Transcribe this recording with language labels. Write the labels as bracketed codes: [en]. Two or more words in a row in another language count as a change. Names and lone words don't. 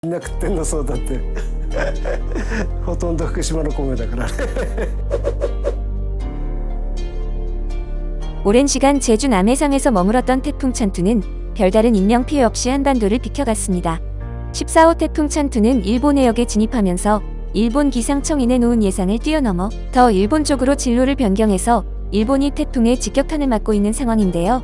[ja] みんな食ってんのそうだってほとんど福島の米だからね [ko] 오랜 시간 제주 남해상에서 머물렀던 태풍 찬투는 별다른 인명피해 없이 한반도를 비켜갔습니다. 14호 태풍 찬투는 일본 해역에 진입하면서 일본 기상청이 내놓은 예상을 뛰어넘어 더 일본 쪽으로 진로를 변경해서 일본이 태풍의 직격탄을 맞고 있는 상황인데요.